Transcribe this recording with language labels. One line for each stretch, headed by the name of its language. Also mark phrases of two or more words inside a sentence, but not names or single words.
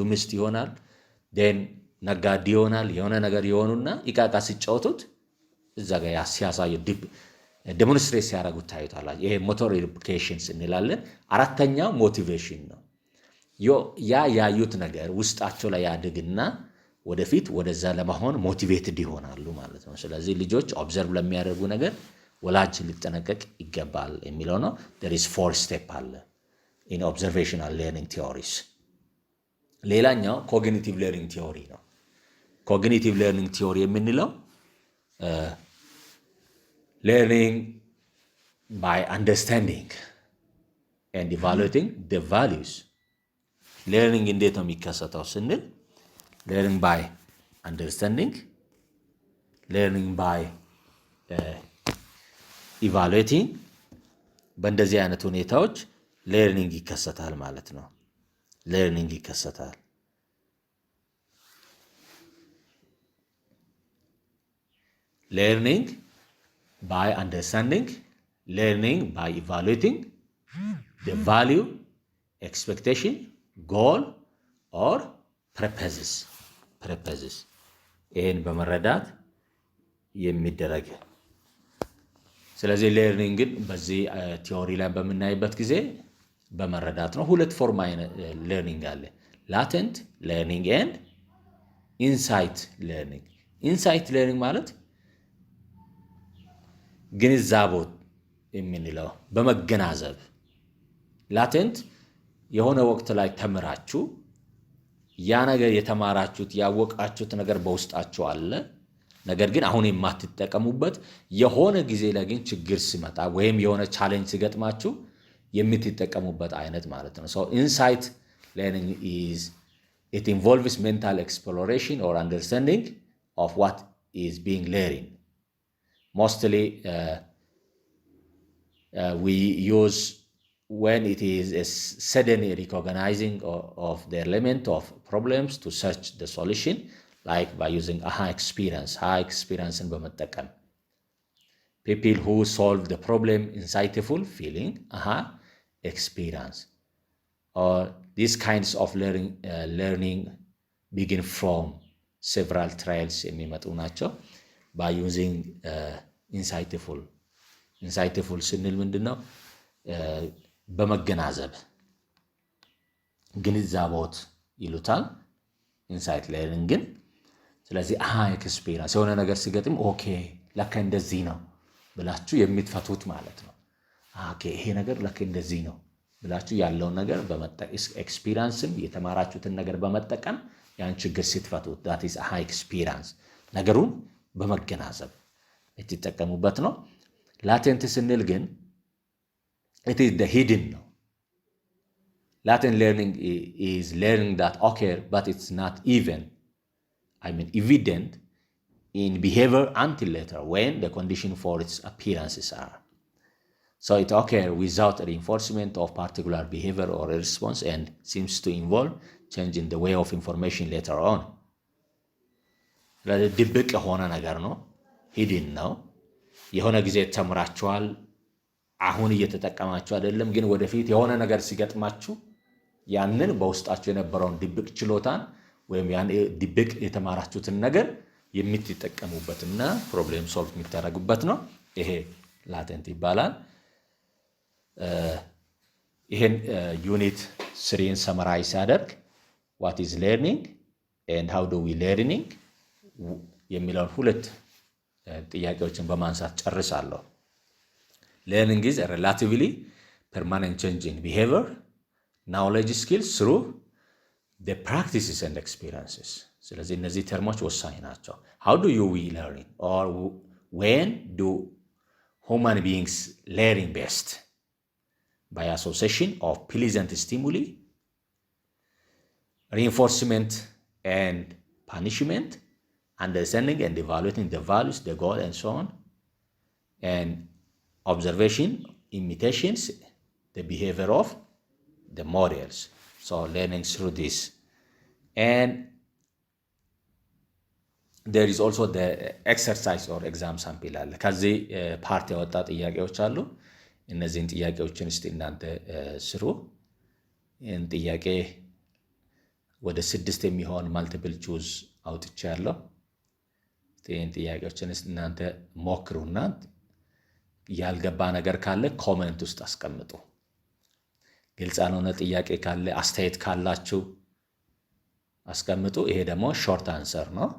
Amharic: ሚስት ይሆናል፣ ዴን ነጋዴ ይሆናል። የሆነ ነገር ይሆኑና ይቃቃ ሲጫወቱት እዛ ጋር ሲያሳዩ ዴሞንስትሬት ሲያደርጉት ታዩታላችሁ። ይሄ
English: motor replications
Amharic: እንላለን። አራተኛው ሞቲቬሽን ነው። ያዩት ነገር ውስጣቸው ላይ ያድግና ወደፊት ወደዛ ለመሆን ሞቲቬትድ ይሆናሉ ማለት ነው። ስለዚህ ልጆች ኦብዘርቭ ለሚያደርጉ ነገር ወላጅ ሊጠነቀቅ ይገባል የሚለው ነው።
English: there is 4 steps
Amharic: አለ
English: in observational learning theories. ሌላኛው cognitive learning theory ነው። cognitive learning theory የምንለው learning by understanding and evaluating the values.
Amharic: learning እንዴት ነው የሚከሰተው ስንል
English: learning by understanding, learning by evaluating
Amharic: በእንደዚህ አይነት ሁኔታዎች learning ይከሰታል ማለት ነው። learning ይከሰታል።
English: learning by understanding, learning by evaluating the value, expectation, goal or purposes.
Amharic: ይህን በመረዳት የሚደረግ ስለዚህ learningን በዚህ ቲዮሪ ላይ በምናይበት ጊዜ በመረዳት ነው። ሁለት
English: form learning
Amharic: አለ።
English: latent learning and insight learning። insight learning
Amharic: ማለት ግንዛቦት የምንለው በመገናዘብ latent የሆነ ወቅት ላይ ተምራችሁ ያ ነገር የተማራችሁት ያወቃችሁት ነገር በውስጣችሁ አለ። ነገር ግን አሁን የማትጠቀሙበት የሆነ ጊዜ ላይ ግን ችግር ሲመጣ ወይም የሆነ ቻሌንጅ ሲገጥማችሁ የምትጠቀሙበት አይነት ማለት ነው።
English: So insight learning is it involves mental exploration or understanding of what is being learned. Mostly we use when it is a sudden recognizing of the element of problems to search the solution, like by using aha experience in በመጠቀም people who solve the problem insightful feeling aha experience, or these kinds of learning begin from several trials
Amharic: የሚመጡ ናቸው።
English: by using insightful
Amharic: ስንል ምንድነው? በመገናዘብ ግንዛቦት ይሉታል
English: insight learning
Amharic: ግን። ስለዚህ ኤክስፒሪየንስ የሆነ ነገር ሲገጥም ኦኬ ለካ እንደዚህ ነው ብላችሁ የምትፈቱት ማለት ነው። ኦኬ ይሄ ነገር ለካ እንደዚህ ነው ብላችሁ ያለውን ነገር በመጠቀም ኤክስፒሪየንስም የተማራችሁትን ነገር በመጠቀም ያን ችግር ስትፈቱት
English: that is experience
Amharic: ነገሩን በመገናዘብ የተጠቀሙበት ነው። ላቴንት ስንል ግን
English: it is the hidden
Amharic: ነው።
English: latent learning is learning that occur but it's not evident in behavior until later when the condition for its appearances are. So it occurs without reinforcement of particular behavior or response and seems to involve change in the way of information later on.
Amharic: ድብቅ የሆነ ነገር ነው። hidden ነው። የሆነ ጊዜ ተምራችኋል፣ አሁን እየተጠቀማችሁ አይደለም፣ ግን ወደፊት የሆነ ነገር ሲገጥማችሁ ያንን በውስጣችሁ የነበረውን ድብቅ ችሎታን ወይም ያን ድብቅ የተማራችሁትን ነገር የምትጠቀሙበትና
English: problem solve
Amharic: የምታደርጉበት ነው። ይሄ ላቴንት ይባላል። ይሄን ዩኒት 3ን ሰመራይዝ ያደርግ
English: what is learning and how do we learning
Amharic: የሚለውን ሁለት ጥያቄዎችን በማንሳት ጨርሳለሁ።
English: learning is a relatively permanent change in behavior, knowledge, skills through the practices and experiences.
Amharic: ስለዚህ እነዚህ ተርሞች ወሳኝ ናቸው።
English: how do we learn or when do human beings learning best? by association of pleasant stimuli, reinforcement and punishment, understanding and evaluating the values, the goal and so on, and observation, imitations, the behavior of the models. So learning through this. And there is also the exercise or exam sample
Amharic: አለ። ከዚህ ፓርት ያወጣ ጥያቄዎች አሉ። እነዚህን ጥያቄዎችን እስቲ እናንተ ስሩ። ይህን ጥያቄ ወደ 6 የሚሆን
English: multiple choose
Amharic: አውጥቻለሁ። ይህን ጥያቄዎችን እናንተ ሞክሩና ያልገባ ነገር ካለ ኮሜንት ውስጥ አስቀምጡ። ግልጽ ያልሆነ ጥያቄ ካለ አስተያየት ካላችሁ አስቀምጡ። ይሄ ደግሞ
English: short answer